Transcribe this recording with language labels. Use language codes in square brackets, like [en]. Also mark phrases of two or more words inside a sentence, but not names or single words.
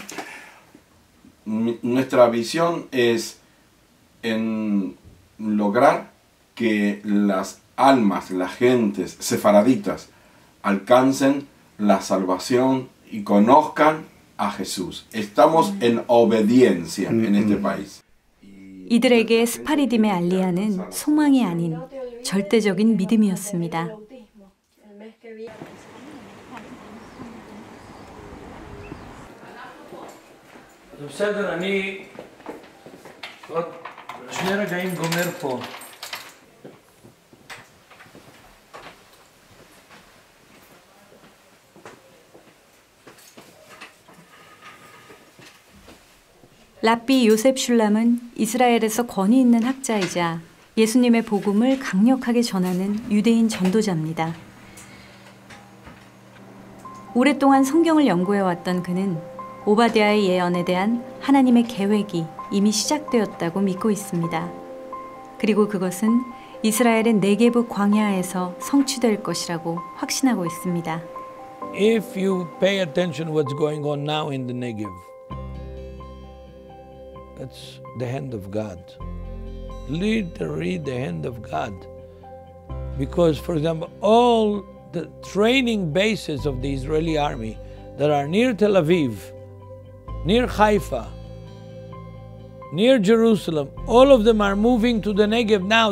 [es] Nuestra visión es en lograr que las almas, las gentes sefaraditas alcancen la salvación y conozcan a Jesús. Estamos en obediencia en este país. [ko] 이들에게 스파리딤의 알리아는 소망이 아닌 절대적인 믿음이었습니다. [he] בסדר, אני עוד שני רגעים גומר פה. [ko] 랍비 요셉 슐람은 이스라엘에서 권위 있는 학자이자 예수님의 복음을 강력하게 전하는 유대인 전도자입니다. 오랫동안 성경을 연구해왔던 그는 오바댜의 예언에 대한 하나님의 계획이 이미 시작되었다고 믿고 있습니다. 그리고 그것은 이스라엘의 네게브 광야에서 성취될 것이라고 확신하고 있습니다. [en] If you pay attention what's going on now in the Negev, that's the hand of God. Literally the hand of God. Because, for example, all the training bases of the Israeli army that are near Tel Aviv, near Haifa, near Jerusalem, all of them are moving to the Negev now.